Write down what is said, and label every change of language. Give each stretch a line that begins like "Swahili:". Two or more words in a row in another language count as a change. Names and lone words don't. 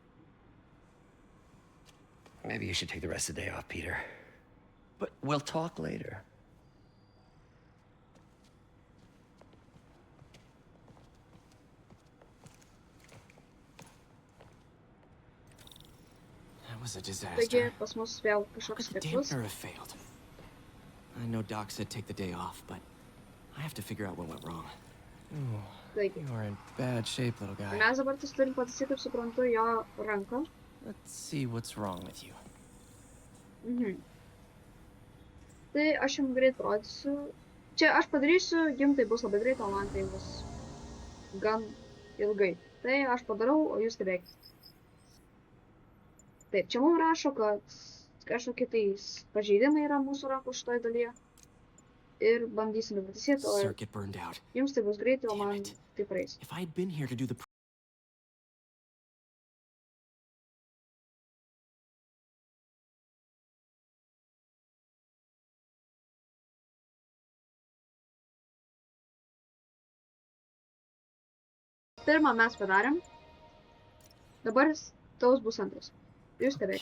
English: Maybe you should take the rest of the day off, Peter. But we'll talk later. That was a
Lithuanian: Taigi
English: disaster.
Lithuanian: pas mus vėl
English: How
Lithuanian: kažkoks
English: could the
Lithuanian: lietus.
English: dampener have failed? I know Doc said take the day off, but I have to figure out what went wrong. Ooh,
Lithuanian: Taigi,
English: you are in bad shape, little guy.
Lithuanian: mes dabar turim pataisyti, kaip suprantu, jo ranką.
English: Let's see what's wrong with you. Mhm.
Lithuanian: Tai aš jums greit parodysiu. Čia aš padarysiu, jums tai bus labai greit, o man tai bus gan ilgai. Tai aš padarau, o jūs stebėkit. Taip, čia mums rašo, kad kažkokie tais pažeidimai yra mūsų rankų šitoje dalyje. Ir bandysime pataisyti, o
English: Circuit burned out.
Lithuanian: jums tai bus greitai, o
English: Damn
Lithuanian: man
English: it.
Lithuanian: tai praeis.
English: If I'd been here to do the
Lithuanian: Pirmą mes padarėm. Dabar taus bus antras. Jūs stebėkit.